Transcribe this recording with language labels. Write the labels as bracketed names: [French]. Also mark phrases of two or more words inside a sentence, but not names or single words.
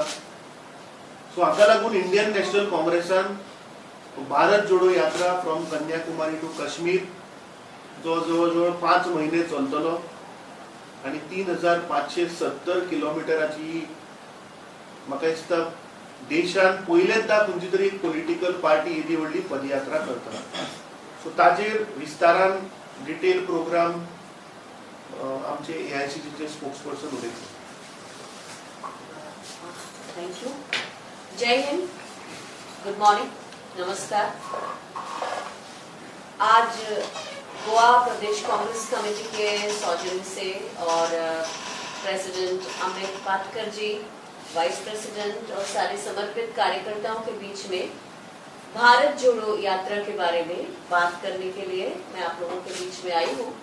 [Konkani] सो हाका लागून इंडियन नॅशनल काँग्रेसान भारत जोडो यात्रा [English] from Kanyakumari to Kashmir [Konkani] जो जवळ 5 महिने चलतलो आणि 3570 किलोमिटराची म्हाका दिसता देशान पयलेंदा खंयची तरी [English] political party [Konkani] येदी व्हडली पदयात्रा करता। सो ताजेर विस्तारान [English] detail programme [Konkani] आमचे AICCचे स्पोक्सपर्सन उलयतले। [English] thank you. [Hindi] जय हिंद, [English] good morning, [Hindi] नमस्कार। आज गोवा प्रदेश कांग्रेस कमेटी के सौजन्य से और प्रेसिडेंट अमित पाटकर जी, [English] vice president [Hindi] और सारे समर्पित कार्यकर्ताओं के बीच में भारत जोड़ो यात्रा के बारे में बात करने के लिए मैं आप लोगों के बीच में आई हूँ।